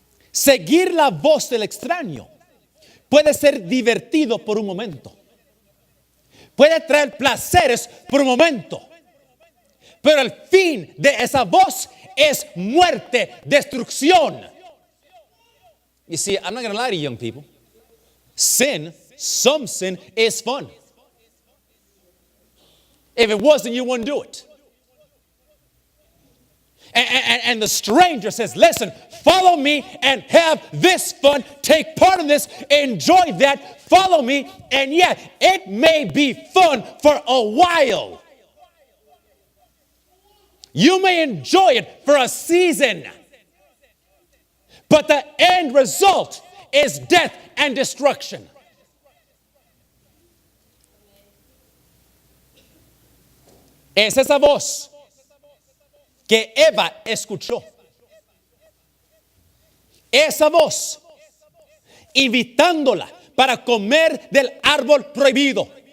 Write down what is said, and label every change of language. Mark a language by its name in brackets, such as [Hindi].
[Spanish] Seguir la voz del extraño puede ser divertido por un momento. Puede traer placeres por un momento. Pero el fin de esa voz es muerte, destrucción. [English] You see, I'm not going to lie to you, young people. Some sin is fun. If it wasn't, you wouldn't do it. And the stranger says, listen, follow me and have this fun. Take part in this. Enjoy that. Follow me. And yeah, it may be fun for a while. You may enjoy it for a season. But the end result is death and destruction. [Spanish] Es esa voz que Eva escuchó. Esa voz invitándola para comer del árbol prohibido.